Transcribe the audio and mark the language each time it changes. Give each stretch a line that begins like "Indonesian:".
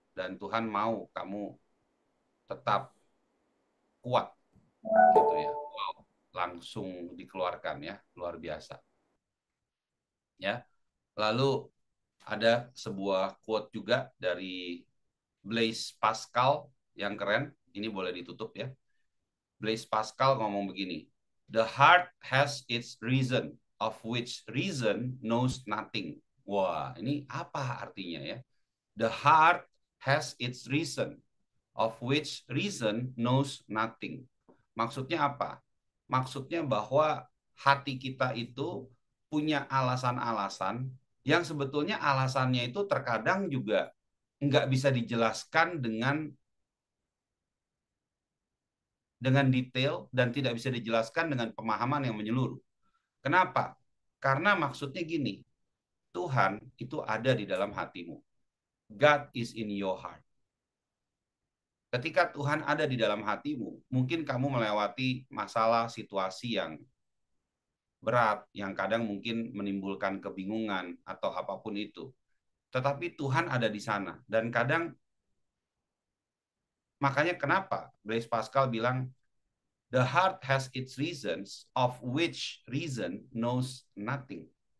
Indonesian: Dan Tuhan mau kamu tetap kuat. Gitu ya. Wow, langsung dikeluarkan ya, luar biasa. Ya. Lalu ada sebuah quote juga dari Blaise Pascal yang keren. Ini boleh ditutup ya.
English: Blaise Pascal
Indonesian: ngomong begini,
English: the heart has its reason, of which reason knows nothing.
Indonesian: Wah, ini apa artinya ya?
English: The heart has its reason, of which reason knows nothing.
Indonesian: Maksudnya apa? Maksudnya bahwa hati kita itu punya alasan-alasan yang sebetulnya alasannya itu terkadang juga nggak bisa dijelaskan dengan detail dan tidak bisa dijelaskan dengan pemahaman yang menyeluruh. Kenapa? Karena maksudnya gini, Tuhan itu ada di dalam hatimu.
English: God is in your heart.
Indonesian: Ketika Tuhan ada di dalam hatimu, mungkin kamu melewati masalah situasi yang berat, yang kadang mungkin menimbulkan kebingungan atau apapun itu. Tetapi Tuhan ada di sana. Dan kadang, makanya kenapa
English: Blaise Pascal bilang, the heart has its reasons, of which reason knows nothing.